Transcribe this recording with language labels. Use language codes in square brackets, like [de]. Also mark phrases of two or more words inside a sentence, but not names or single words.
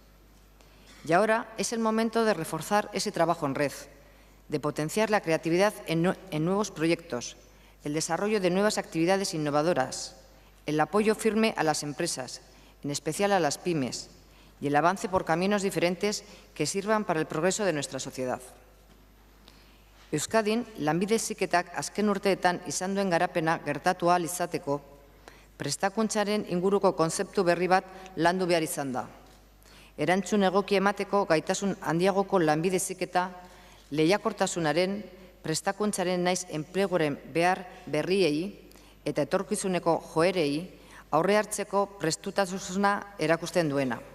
[es] Y ahora es el momento de reforzar ese trabajo en red, de potenciar la creatividad en nuevos proyectos, el desarrollo de nuevas actividades innovadoras, el apoyo firme a las empresas, en especial a las pymes, y el avance por caminos diferentes que sirvan para el progreso de nuestra sociedad. [eu] Euskadin, lanbide heziketak azken urteetan izan duen garapena gertatu ahal izateko, prestakuntzaren inguruko kontzeptu berri bat landu behar izan da. Erantzun egoki emateko gaitasun handiagoko lanbide heziketa, lehiakortasunaren, prestakuntzaren naiz enpleguaren behar berriei eta etorkizuneko joerei aurre hartzeko prestutasuna erakusten duena.